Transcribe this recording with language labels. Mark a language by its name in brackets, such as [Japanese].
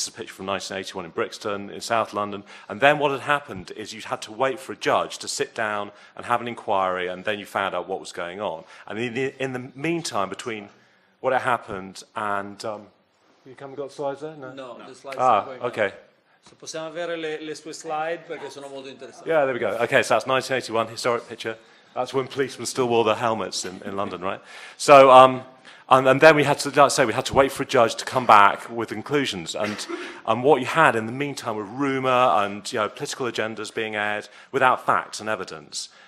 [English] This is a picture from 1981 in Brixton, in South London. And then what had happened is you'd had to wait for a judge to sit down and have an inquiry, and then you found out what was going on. And in the meantime, between what had happened and... you haven't got slides there? No, the slides are going okay. [Italian] So possiamo avere le sue slide perché sono molto interessanti. [English] Yeah, there we go. Okay, so that's 1981, historic picture. That's when policemen still wore their helmets in London, right? So... And then we had to, like I say, we had to wait for a judge to come back with conclusions. And what you had in the meantime were rumour and political agendas being aired without facts and evidence.